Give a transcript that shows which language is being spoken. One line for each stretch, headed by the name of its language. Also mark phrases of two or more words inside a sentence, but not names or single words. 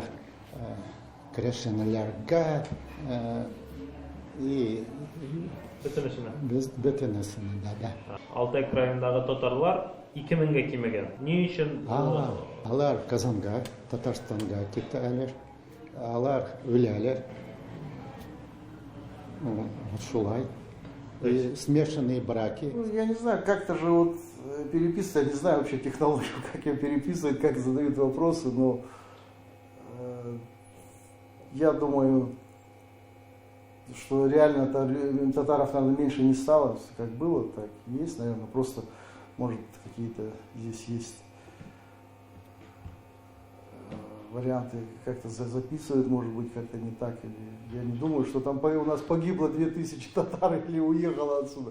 Tatar: Крешенләргә и бөтенесенә да. Алтай краендагы татарлар 2000-га кимәгән. Ни өчен? Алар Казанга, Татарстанга китәләр. Алар үләләр. Шулай.
Russian: И смешанные браки. Я не знаю, как-то же вот переписывать, я не знаю вообще технологию, как ее переписывать, как задают вопросы, но я думаю, что реально татаров, наверное, меньше не стало, как было, так и есть, наверное, просто, может, какие-то здесь есть варианты, как-то записывают, может быть, как-то не так, или я не думаю, что там у нас погибло 2000 татар или уехало отсюда.